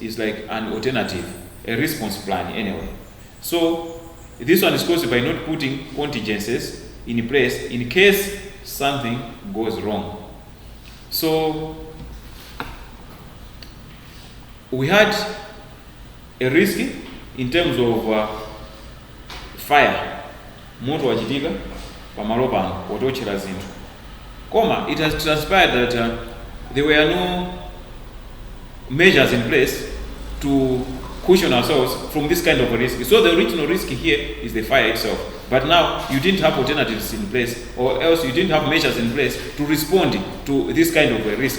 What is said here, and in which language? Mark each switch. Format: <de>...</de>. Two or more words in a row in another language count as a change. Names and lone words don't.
<en>It's like an alternative, a response plan anyway. So this one is caused by not putting contingencies in place in case something goes wrong. So we had a risk in terms of fire.</en> <ny>Moto wachitika pamalo pano potochera zinthu. Koma,</ny> <en>it has transpired that there were no measures in place to cushion ourselves from this kind of a risk. So the original risk here is the fire itself. But now you didn't have alternatives in place, or else you didn't have measures in place to respond to this kind of a risk.</en>